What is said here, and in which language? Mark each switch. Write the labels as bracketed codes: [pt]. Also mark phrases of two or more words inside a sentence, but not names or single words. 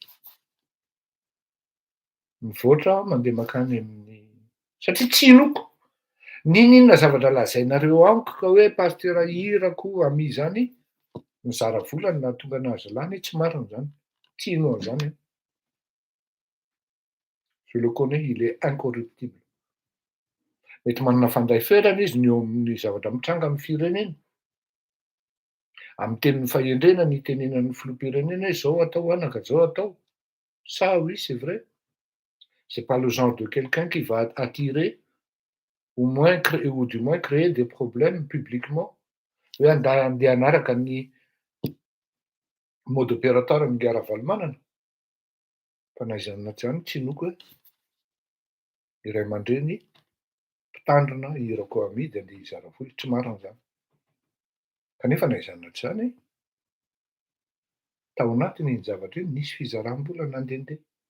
[mg] mivoatra mandeha makany amin'ny satria tsy inoko n'inona zavatra lazainareo amiko ka hoe pasteur Irako Ami zany mizara volany nahatonga anazy lany tsy marina zany, tsy ino an'izany. [fr] Je le connais, il est incorruptible. [mg] Mety manana fandray ferana izy ny eo amin'ny zavatra mitranga amin'ny firenena. Amin'ny tenin'ny fahendrena ny itenenan'ny filoham-pirenena hoe zao atao anaka, zao atao. [fr] Ça oui, c'est vrai. C'est pas le genre de quelqu'un qui va attirer ou du moins créer des problèmes publiquement. [mg] Hoe andeha hanaraka ny [fr] mode opérateur [mg] ny Gara-Valmanana. Fa na aiza na tsy zany tsy inoko hoe iray aman-dreny mpitandrina Irako Ami de andeha hizara vola, tsy marina zany. Kanefa na aiza na tsy zany tao anatin'iny zavatra iny nisy fizaram-bola nandehandeha.